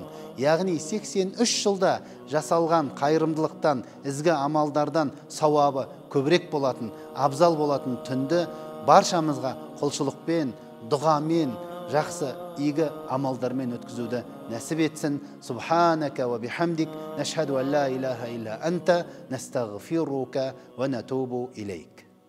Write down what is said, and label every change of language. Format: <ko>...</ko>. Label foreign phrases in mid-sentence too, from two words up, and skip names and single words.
<kk>Яғни 83 жылда жасалған қайырымдылықтан, ізгі амалдардан сауабы көбірек болатын, абзал болатын түнді баршамызға құлшылықпен, дұғамен, жақсы, игі амалдармен өткізуді нәсіп етсін.</kk> <ar>سبحانك وبحمدك نشهد أن لا إله إلا أنت نستغفرك ونتوب إليك.</ar>